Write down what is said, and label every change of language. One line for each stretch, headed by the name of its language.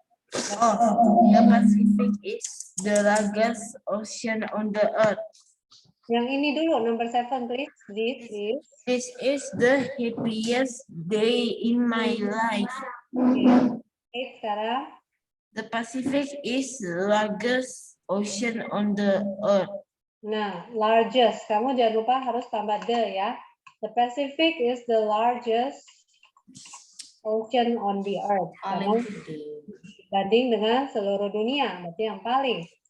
English: The Pacific is the largest ocean on the earth.
Indonesian: yang ini dulu
English: number 7 please. This is the happiest day in my life.
Indonesian: Okay, sekarang
English: The Pacific is the largest ocean on the earth.
Indonesian: nah, largest. Kamu jangan lupa harus tambah the ya.
English: The Pacific is the largest ocean on the earth.
Indonesian: Karena dibanding dengan seluruh dunia, berarti yang paling.